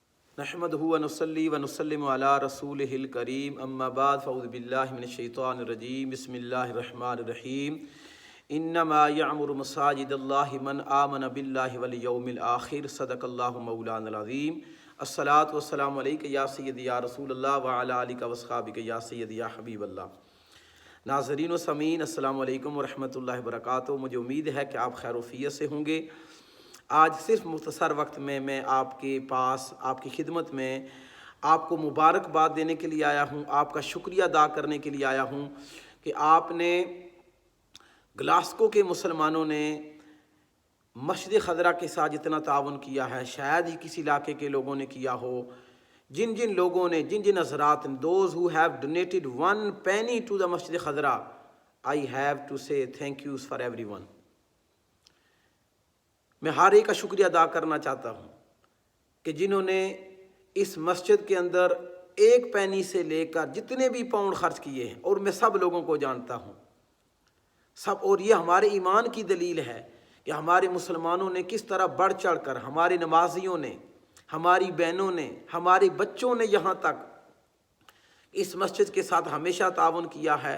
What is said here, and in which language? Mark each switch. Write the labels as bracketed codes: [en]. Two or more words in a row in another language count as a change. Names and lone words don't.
[ar] نحمده ونصلي ونسلم على رسوله الكريم أما بعد فأعوذ بالله من الشيطان الرجيم بسم الله الرحمن الرحيم إنما يعمر مساجد الله من آمن بالله واليوم الآخر صدق الله مولانا العظيم الصلاة والسلام عليك يا سيدي يا رسول الله وعلى آلك وأصحابك يا سيدي يا حبيب الله. [ur] ناظرین و سامعین [ar] السلام عليكم ورحمة الله وبركاته. [ur] مجھے امید ہے کہ آپ خیر و عافیت سے ہوں گے۔ آج صرف مختصر وقت میں میں آپ کے پاس آپ کی خدمت میں آپ کو مبارکباد دینے کے لیے آیا ہوں، آپ کا شکریہ ادا کرنے کے لیے آیا ہوں کہ آپ نے گلاسگو کے مسلمانوں نے مسجد خضرا کے ساتھ جتنا تعاون کیا ہے شاید ہی کسی علاقے کے لوگوں نے کیا ہو. جن جن لوگوں نے جن جن حضرات [en] those who have donated 1 penny to the Masjid Khadra, I have to say thank you for everyone. [ur] میں ہر ایک کا شکریہ ادا کرنا چاہتا ہوں کہ جنہوں نے اس مسجد کے اندر 1 پینی سے لے کر جتنے بھی پاؤنڈ خرچ کیے ہیں، اور میں سب لوگوں کو جانتا ہوں سب، اور یہ ہمارے ایمان کی دلیل ہے کہ ہمارے مسلمانوں نے کس طرح بڑھ چڑھ کر، ہمارے نمازیوں نے، ہماری بہنوں نے، ہمارے بچوں نے یہاں تک اس مسجد کے ساتھ ہمیشہ تعاون کیا ہے.